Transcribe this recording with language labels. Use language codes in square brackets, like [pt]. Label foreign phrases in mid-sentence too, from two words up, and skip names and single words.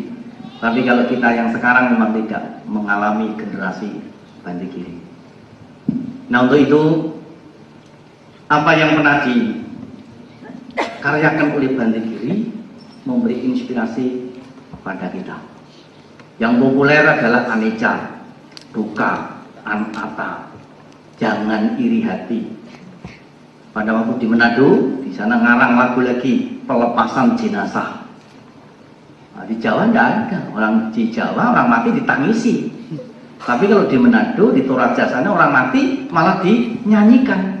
[id] Tapi kalau kita yang sekarang memang tidak mengalami generasi Bante Giri. Nah, untuk itu apa yang pernah dikaryakan oleh Bante Giri memberi inspirasi kepada kita. Yang populer adalah [pi] anicca, dukkha, anatta, [id] jangan iri hati. Pada waktu di Manado, di sana ngarang lagu lagi pelepasan jenazah. Nah, di Jawa tidak ada. Orang di Jawa orang mati ditangisi. Tapi kalau di Manado, di Toraja sana orang mati malah dinyanyikan.